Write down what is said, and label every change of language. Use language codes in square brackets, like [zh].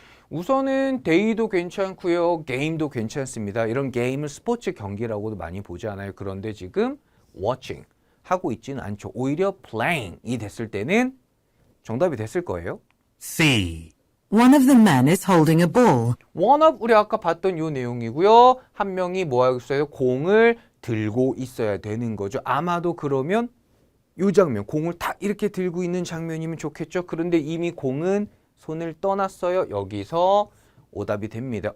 [ko] 우선은 데이도 괜찮고요. 게임도 괜찮습니다. 이런 게임을 스포츠 경기라고도 많이 보지 않아요. 그런데 지금 watching 하고 있지는 않죠. 오히려 playing이 됐을 때는 정답이 됐을 거예요. [en] C. One of the men is holding a ball. [ko] 원업 우리 아까 봤던 요 내용이고요. 한 명이 뭐 하고 있어요? 공을 들고 있어야 되는 거죠. 아마도 그러면 요 장면, 공을 딱 이렇게 들고 있는 장면이면 좋겠죠. 그런데 이미 공은 손을 떠났어요. 여기서 오답이 됩니다.